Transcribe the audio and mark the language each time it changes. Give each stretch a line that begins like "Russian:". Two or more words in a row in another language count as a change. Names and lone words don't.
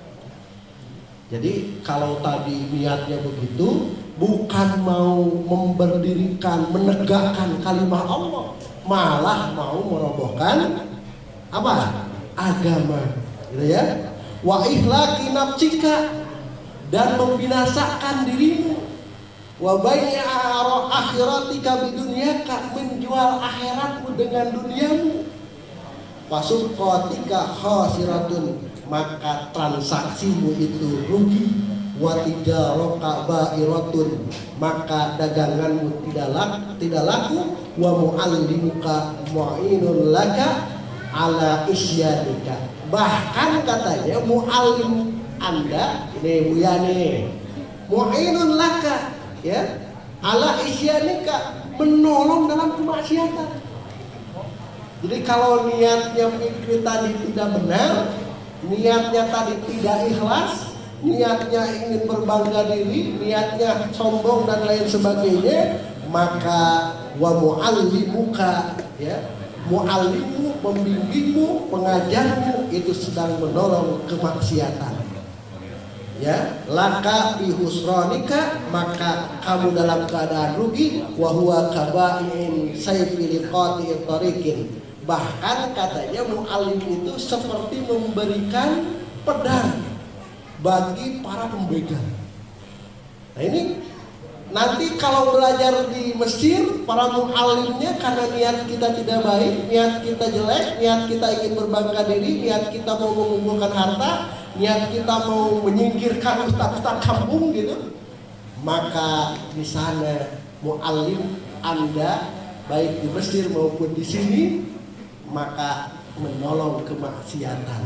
Indonesian: Jadi kalau tadi niatnya begitu, bukan mau memberdirikan, menegakkan kalimat Allah, malah mau merobohkan apa? Agama, gitu ya.
Arabic: وإهلاك نفسك,
Indonesian: dan membinasakan dirimu.
Arabic: وبيع آخرتك بدنياك,
Indonesian: menjual akhiratmu dengan duniamu.
Arabic: فصفقتك خاسرة,
Indonesian: maka transaksimu itu rugi.
Arabic: وتجارتك بائرة,
Indonesian: maka daganganmu tidak laku.
Arabic: ومعلمك معين لك على عصيانك,
Indonesian: bahkan katanya mu'allim Anda ini Buya nih,
Arabic: معين لك, ya, على عصيانك,
Indonesian: menolong dalam kemaksiatan. Jadi kalau niatnya Fikri tadi tidak benar, niatnya tadi tidak ikhlas, niatnya ingin berbangga diri, niatnya sombong dan lain sebagainya, maka
Arabic: ومعلمك,
Indonesian: ya, mu'allimmu, pembimbingmu, pengajarmu itu sedang menolong kemaksiatan, ya,
Arabic: لك بخسرانك,
Indonesian: maka kamu dalam keadaan rugi.
Arabic: وهو كبائع سيف لقاطع طريق,
Indonesian: bahkan katanya mu'allim itu seperti memberikan pedang bagi para pembegal. Nah ini nanti kalau belajar di Mesir, para mu'allimnya karena niat kita tidak baik, niat kita jelek, niat kita ingin berbangga diri, niat kita mau mengumpulkan harta, niat kita mau menyingkirkan ustaz-ustaz kampung gitu, maka di sana mu'allim Anda baik di Mesir maupun di sini, maka menolong kemaksiatan.